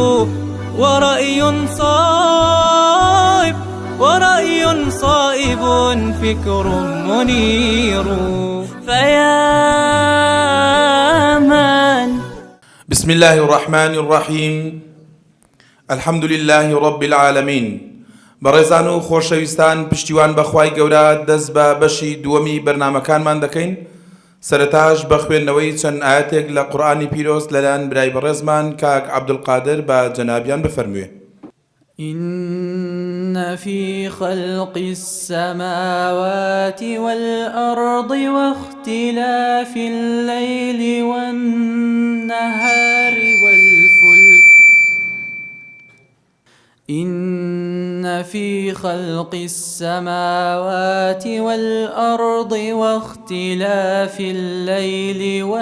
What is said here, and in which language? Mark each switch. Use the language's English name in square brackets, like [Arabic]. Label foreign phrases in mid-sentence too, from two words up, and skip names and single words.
[Arabic] ورأي صائب فكر منير فيا من بسم الله الرحمن الرحيم الحمد لله رب العالمين [Central Kurdish] بەڕێزان و خۆشەویستان پشتیوان بەخوای گەورە دەست بە بەشی دووەمی بەرنامەکانمان دەکەین سەرەتاش بە خوێندنەوەی چەند ئاەتێک لە قورئانی پیرۆز لەلایەن برای بەڕێزمان کاک عەبدولقادر بە جەنابیان بفەرموێ [Arabic] إن في خلق السماوات والأرض واختلاف الليل والنهار إن في خلق السماوات والأرض واختلاف الليل